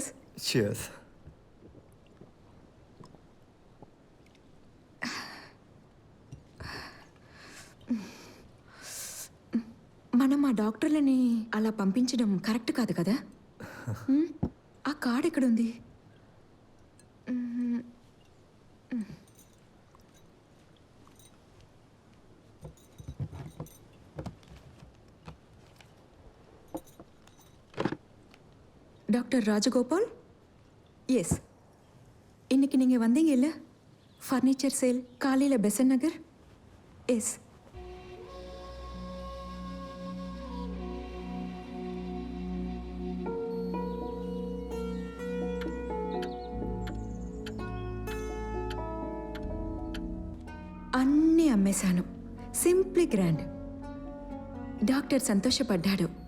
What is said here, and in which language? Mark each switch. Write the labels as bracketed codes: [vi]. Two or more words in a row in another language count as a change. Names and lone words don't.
[en] Cheers. [te] మనం ఆ డాక్టర్లని అలా పంపించడం కరెక్ట్ కాదు కదా. ఆ కార్డ్ ఎక్కడుంది? [ta] டாக்டர் ராஜகோபால்? எஸ். இன்னைக்கு நீங்கள் வந்தீங்க இல்லை? [en] furniture sale [ta] காலையில் பெசன் நகர். எஸ். [te] అన్నీ అమ్మేశాను. [en] simply grand. [te] డాక్టర్ సంతోషపడ్డాడు.